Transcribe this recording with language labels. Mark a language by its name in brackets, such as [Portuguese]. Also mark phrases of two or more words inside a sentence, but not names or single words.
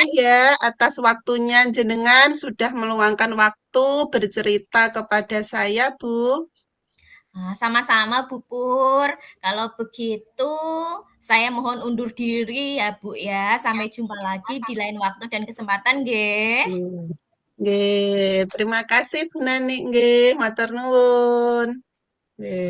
[Indonesian] kasih ya atas waktunya jenengan sudah meluangkan waktu bercerita kepada saya, Bu. Sama-sama Bu Pur. Kalau begitu saya mohon undur diri ya Bu ya. Sampai jumpa lagi di lain waktu dan kesempatan nggih. Hmm. Nggih, terima kasih Bu Nani nggih, [Javanese] matur nuwun. [Indonesian] Nggih.